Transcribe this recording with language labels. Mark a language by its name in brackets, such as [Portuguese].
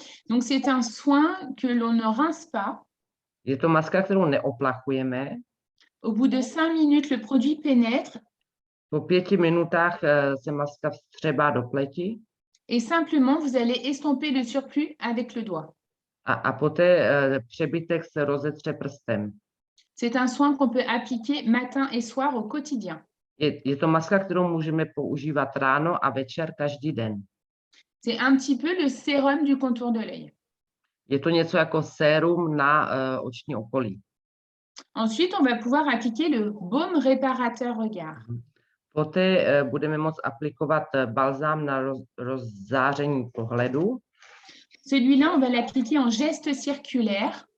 [French] Donc, c'est un soin que l'on ne rince pas. [Czech] Je to maska, kterou neoplachujeme. [French] Au bout de 5 minutes, le produit pénètre. [Czech] Po 5 minutách se maska vstřebá do pleti. [French] Et simplement, vous allez estomper le surplus avec le doigt. [Czech] A poté přebytek se rozetře prstem. [French] C'est un soin qu'on peut appliquer matin et soir au quotidien. [Czech] Je to maska, kterou můžeme používat ráno a večer každý den. [French] C'est un petit peu le sérum du contour de l'œil. [Czech] Je to něco jako sérum na oční okolí. [French] Ensuite, on va pouvoir appliquer le baume réparateur regard. [Czech] Poté budeme moct aplikovat balzám na rozzáření pohledu. [French] Celui-là, on va l'appliquer en geste circulaire.